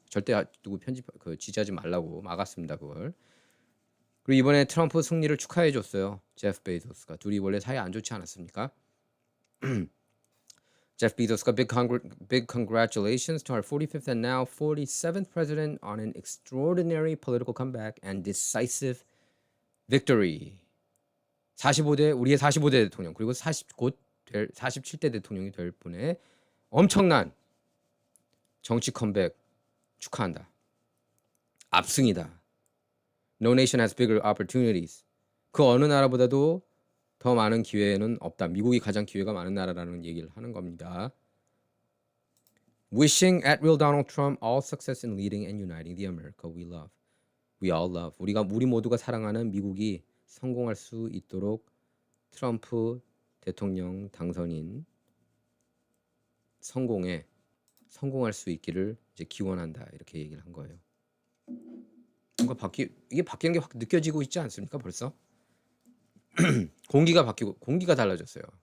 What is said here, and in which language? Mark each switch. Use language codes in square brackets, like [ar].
[ko] 절대 누구 지지하지 말라고 막았습니다. 그걸. 그리고 이번에 트럼프 승리를 축하해 줬어요. 제프 베조스가. 둘이 원래 사이 안 좋지 않았습니까? [en] Jeff Bezos got big congratulations to our 45th and now 47th president on an extraordinary political comeback and decisive victory. [ko] 우리의 45대 대통령 그리고 곧 47대 대통령이 될 분의 엄청난 정치 컴백 축하한다. 압승이다. [en] No nation has bigger opportunities. [ko] 그 어느 나라보다도 더 많은 기회는 없다. 미국이 가장 기회가 많은 나라라는 얘기를 하는 겁니다. [en] Wishing at real Donald Trump all success in leading and uniting the America we love. We all love. [ko] 우리 모두가 사랑하는 미국이 성공할 수 있도록 트럼프 대통령 당선인 성공할 수 있기를 이제 기원한다. 이렇게 얘기를 한 거예요. 뭔가 이게 바뀌는 게 확 느껴지고 있지 않습니까? 벌써? 공기가 달라졌어요.